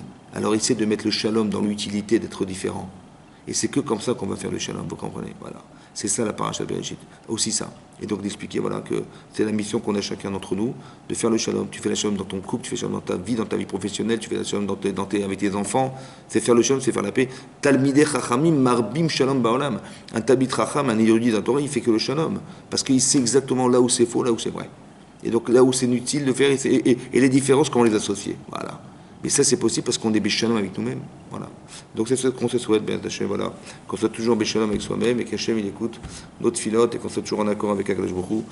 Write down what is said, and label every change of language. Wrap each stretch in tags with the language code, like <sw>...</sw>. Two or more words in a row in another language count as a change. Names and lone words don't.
<fr>Alors essaie de mettre le shalom dans l'utilité d'être différent. Et c'est que comme ça qu'on va faire le shalom, vous comprenez? Voilà. C'est ça la parasha Bereshit. Aussi ça. Et donc d'expliquer voilà, que c'est la mission qu'on a chacun d'entre nous, de faire le shalom. Tu fais le shalom dans ton couple, tu fais le shalom dans ta vie professionnelle, tu fais le shalom avec tes enfants. C'est faire le shalom, c'est faire la paix.</fr> <he>תלמידי חכמים מרבים שלום בעולם.</he> <fr>Un tabit chacham, un érudit d'un Torah, il fait que le shalom. Parce qu'il sait exactement là où c'est faux, là où c'est vrai. Et donc là où c'est inutile de faire, et les différences, comment les associer. Voilà. Mais ça, c'est possible parce qu'on est béchalom avec nous-mêmes. Voilà. Donc c'est ce qu'on se souhaite, bien Hachem, voilà. Qu'on soit toujours béchalom avec soi-même et qu'Hachem, il écoute notre filote et qu'on soit toujours en accord avec Akadosh Baruch Hu.</fr>